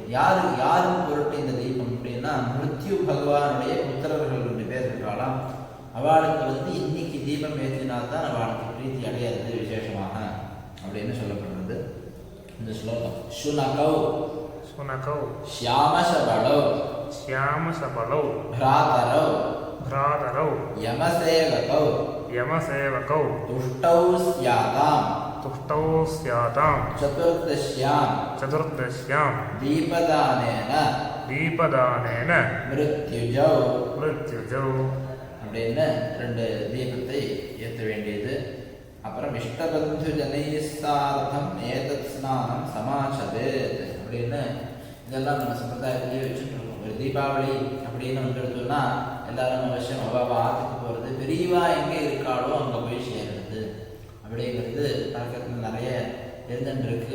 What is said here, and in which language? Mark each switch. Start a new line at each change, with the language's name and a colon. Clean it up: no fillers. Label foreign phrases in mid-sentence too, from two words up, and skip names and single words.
Tamil: யாரும் பொருட்டு இந்த தீபம் அப்படின்னா மிருத்யு பகவானுடைய புத்திரர்கள் 2 பேர் இருக்காளாம். அவளுக்கு இன்னைக்கு தீபம் ஏற்றினால்தான் அவளுக்கு பிரீத்தி அடையாது விசேஷமாக அப்படின்னு சொல்லப்படுறது இந்த ஸ்லோகம்.
Sanskrit: शुनकौ श्यामशबलौ भ्रातरौ भ्रातरौ यमसेवकौ तुष्टौ स्यातां चतुर्दश्यां दीपदानेन மிருத்யுஜௌ
Tamil: அப்படின்னு 2 தீபத்தை ஏற்ற வேண்டியது. அப்புறம்
Sanskrit: इष्टबन्धु जनैस्सार्धम् एतत् स्नानं समाचरेत्
Tamil: அப்படின்னு இதெல்லாம் நம்ம சம்பிரதாயத்திலேயே வச்சுட்டு இருக்கோம். ஒரு தீபாவளி அப்படின்னு வந்துடுதுன்னா எல்லாரும் அவசியம் அவாவா ஆற்றுக்கு போகிறது, பெரியவா எங்கே இருக்காளோ அங்கே போய் சேர்றது அப்படிங்கிறது பழக்கத்தில் நிறைய இருந்துருக்கு.